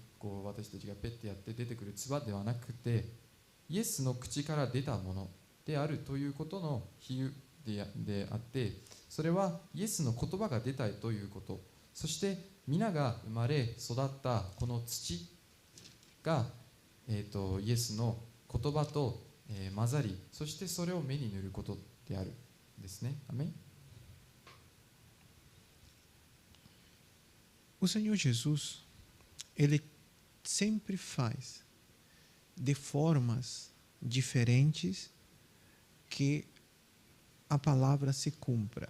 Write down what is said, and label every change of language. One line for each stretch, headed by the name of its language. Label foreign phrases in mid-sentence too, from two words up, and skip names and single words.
Japanese: こう私たちがペッてやって出てくる唾ではなくて、イエスの口から出たものであるということの比喩であって、それはイエスの言葉が出たということ、そして皆が生まれ育ったこの土が、イエスの言葉と、混ざり、そしてそれを目に塗ることであるんですね。アメン。
Portuguese: O Senhor Jesus, Ele sempre faz de formas diferentes que a palavra se cumpra.